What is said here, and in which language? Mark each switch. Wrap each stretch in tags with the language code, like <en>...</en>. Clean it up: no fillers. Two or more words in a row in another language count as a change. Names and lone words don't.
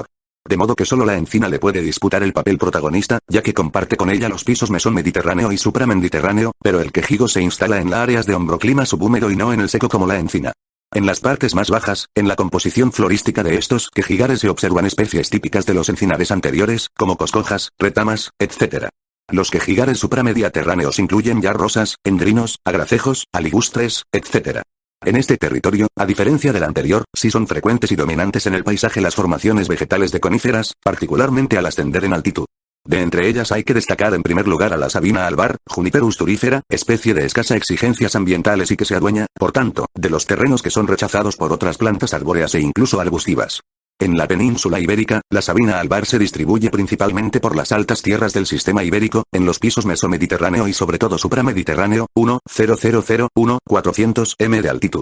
<es>De modo que solo la encina le puede disputar el papel protagonista, ya que comparte con ella los pisos mesomediterráneo y supramediterráneo, pero el quejigo se instala en las áreas de hombroclima subhúmedo y no en el seco como la encina. En las partes más bajas, en la composición florística de estos quejigares se observan especies típicas de los encinares anteriores, como coscojas, retamas, etc. Los quejigares supramediterráneos incluyen ya rosas, endrinos, agracejos, aligustres, etc. En este territorio, a diferencia del anterior, sí son frecuentes y dominantes en el paisaje las formaciones vegetales de coníferas, particularmente al ascender en altitud. De entre ellas hay que destacar en primer lugar a la sabina albar, Juniperus turífera, especie de escasa exigencias ambientales y que se adueña, por tanto, de los terrenos que son rechazados por otras plantas arbóreas e incluso arbustivas. En la península ibérica, la sabina albar se distribuye principalmente por las altas tierras del sistema ibérico, en los pisos mesomediterráneo y sobre todo supramediterráneo, 400 m de altitud.</es>